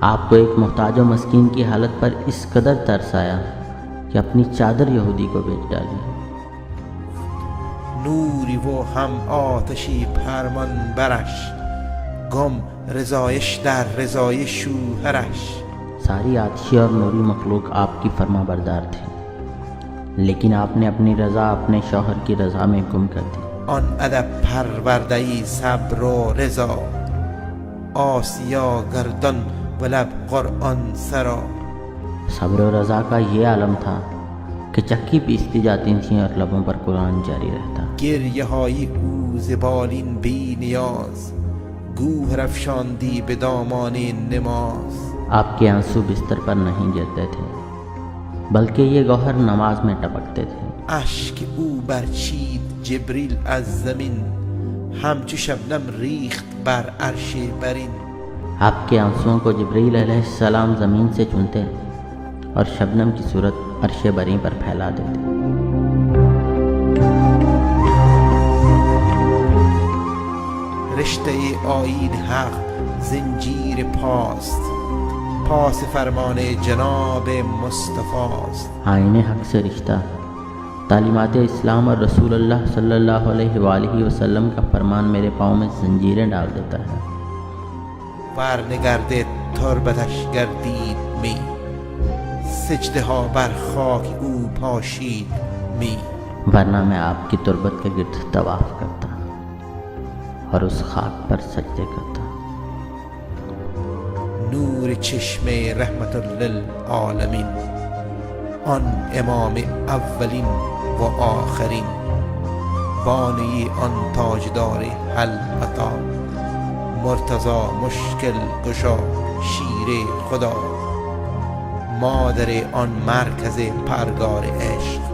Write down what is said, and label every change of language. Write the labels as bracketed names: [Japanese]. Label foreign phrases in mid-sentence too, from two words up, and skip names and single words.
[Urdu] آپ کو ایک محتاج و مسکین کی حالت پر اس قدر ترس آیا کہ اپنی چادر یہودی کو بیچ ڈالی۔ [Persian] نوری و هم آتشی فرمان برش گم رضایش در رضای شوهرش۔ [Urdu] ساری آتشی اور نوری مخلوق آپ کی فرما بردار تھی، لیکن آپ نے اپنی رضا اپنے شوہر کی رضا میں گم کر دی۔ [Persian] آن ادب پروردهی صبر و رضا آسیا گردان و لب قرآن سرا۔ [Urdu] صبر و رضا کا یہ عالم تھا کہ چکی پیستی جاتی تھیں اور لبوں پر قرآن جاری رہتا۔ [Persian] گریه های او ز بالین بی نیاز گوهر افشاندی به دامان نماز۔ [Urdu] آپ کے آنسو بستر پر نہیں گرتے تھے، بلکہ یہ گوہر نماز میں ٹپکتے تھے۔ [Persian] اشک او برچید جبریل از زمین همچو شبنم ریخت بر عرش برین۔ [Urdu] آپ کے آنسوؤں کو جبریل [Arabic] علیہ السلام [Urdu] زمین سے چنتے اور شبنم کی صورت عرش بری پر پھیلا دیتے۔ [Persian] رشته آیین حق زنجیر پاست پاس فرمان جناب مصطفیٰست۔ [Urdu] آئین حق سے رشتہ تعلیمات اسلام اور رسول اللہ [Arabic] صلی اللہ علیہ وآلہ وسلم [Urdu] کا فرمان میرے پاؤں میں زنجیریں ڈال دیتا ہے۔ [Persian] ورنگرد تربتش گردید می سجده ها بر خاک او پاشید می۔ [Urdu] ورنہ میں آپ کی تربت کے گرد طواف کرتا اور اس خاک پر سجدے کرتا۔ [Persian] نور چشم رحمت للعالمین آن امام اولین و آخرین بانی آن تاجدار حل عطا مرتضی مشکل گشا شیر خدا مادر آن مرکز پرگار عشق